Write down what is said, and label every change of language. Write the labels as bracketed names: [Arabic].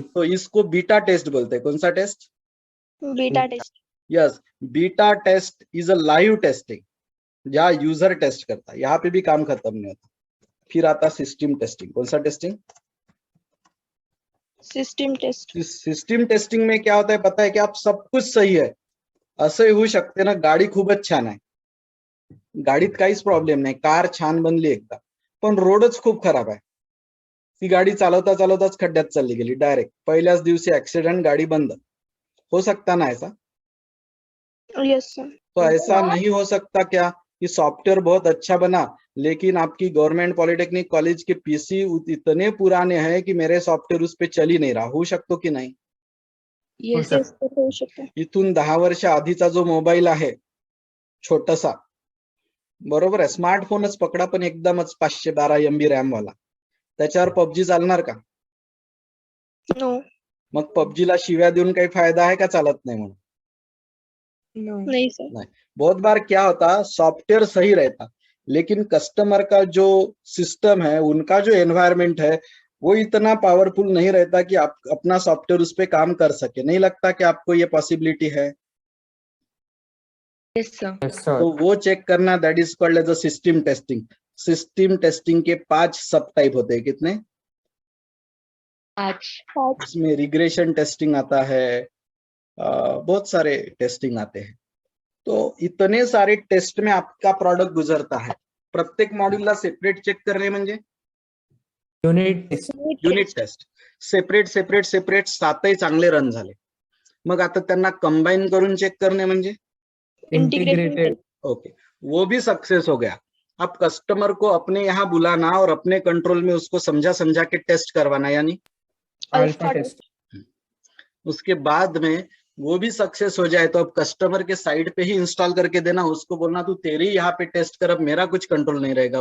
[Hindi] तो इसको beta test बोलते हैं. कौन सा test? Beta test. [English] yes, beta test is a live testing, [Hindi] जहाँ यूजर टेस्ट करता है. यहाँ पे भी काम खत्म नहीं होता. फिर आता सिस्टम टेस्टिंग. कौन सा testing? System test. System testing में क्या होता है पता है? कि आप सब कुछ [Marathi] सही आहे, असंही होऊ शकते ना, गाडी खूपच छान आहे, गाडीत काहीच प्रॉब्लेम नाही, कार छान बनली एकदा, पण रोडच खूप खराब आहे, ती गाडी चालवता चालवताच खड्ड्यात चालली गेली, डायरेक्ट पहिल्याच दिवशी ऍक्सिडेंट, गाडी बंद. [Hindi] हो सकता ना ऐसा? [English] Yes sir. [Hindi] तो ऐसा नहीं हो सकता क्या कि सॉफ्टवेयर बहुत अच्छा बना, लेकिन आपकी गवर्नमेंट पॉलिटेक्निक कॉलेज के पीसी इतने पुराने हैं कि मेरे सॉफ्टवेयर उस पे चल ही नहीं रहा. [Marathi] होऊ शकतो की नाही? यस यस होऊ शकतो. इथून 10 वर्ष आधीचा जो मोबाईल आहे छोटासा, बरोबर आहे, स्मार्टफोनच पकडा, पण एकदमच 512 MB रॅम वाला, त्याच्यावर पबजी चालणार का? [English] No. [Marathi] मग पबजीला शिव्या देऊन काही फायदा आहे का? चालत नाही म्हणून? [Hindi] नहीं सर. बहुत बार क्या होता, सॉफ्टवेयर सही रहता, लेकिन कस्टमर का जो सिस्टम है, उनका जो एनवायरमेंट है, वो इतना पावरफुल नहीं रहता कि आप अपना सॉफ्टवेयर उस पे काम कर सके. नहीं लगता कि आपको ये पॉसिबिलिटी है? [English] Yes sir. Yes, sir. [Hindi] तो वो चेक करना, [English] That is called as a system testing. [Hindi] System testing के 5 सब टाइप होते हैं. कितने? 5. इसमें रिग्रेशन टेस्टिंग आता है, बहुत सारे टेस्टिंग आते हैं. तो इतने सारे टेस्ट में आपका प्रोडक्ट गुजरता है. [Marathi] प्रत्येक मॉड्यूलला सेपरेट चेक करणे म्हणजे [English] Unit test. Unit test. [Marathi] Separate separate separate 7ही चांगले रन झाले, मग आता त्यांना कंबाइन करून चेक करणे म्हणजे [English] Integrated. [Hindi] ओके, वो भी सक्सेस हो गया. अब कस्टमर को अपने यहाँ बुलाना और अपने कंट्रोल में उसको समझा समझा के टेस्ट करवाना, यानी अल्फा टेस्ट. उसके बाद में वो भी सक्सेस हो जाए तो अब कस्टमर के साइड पे ही इंस्टॉल करके देना, उसको बोलना तू तेरी यहाँ पे टेस्ट कर, अब मेरा कुछ कंट्रोल नहीं रहेगा.